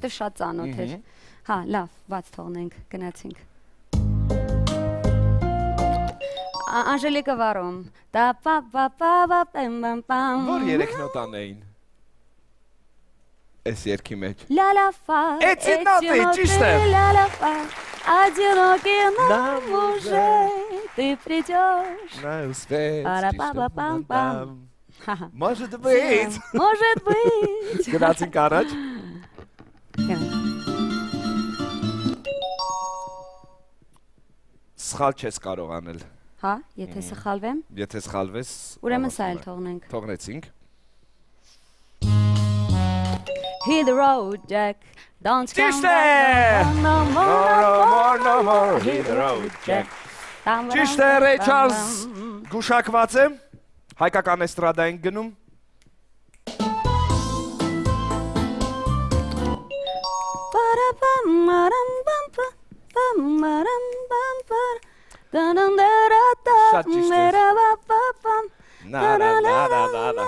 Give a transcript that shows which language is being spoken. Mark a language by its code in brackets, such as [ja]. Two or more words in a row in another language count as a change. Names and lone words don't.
[hy] որտեղ շատ ծանոթ էր Հա, լավ, բաց թողնենք, գնացինք Անժելիկը վարում Դա պա պա պա պա պեմ պամ պամ Որ 3 նոտան էին Այս երկի մեջ Լա լա ֆա Էցի նոտի, ճիշտ է Լա լա ֆա [ru] Одинокий нам уже Ты придешь [hy] Նա ուսվեց Պարապապապամ [ru] Может быть Может быть [hy] Գնացինք առաջ Սխալ չես կարող անել Հա, եթե սխալվեմ Եթե սխալվես Ուրեմն սա էլ թողնենք Թողնեցինք [en] Hit the road, Jack Don't come [hy] Ճիշտ է [en] back No more, No more Hit the road Jack [hy] Ճիշտ է Ռեյ Չարլզ Գուշակված է Հայկական էստրադային գնում Շատ ճիշտ է Նա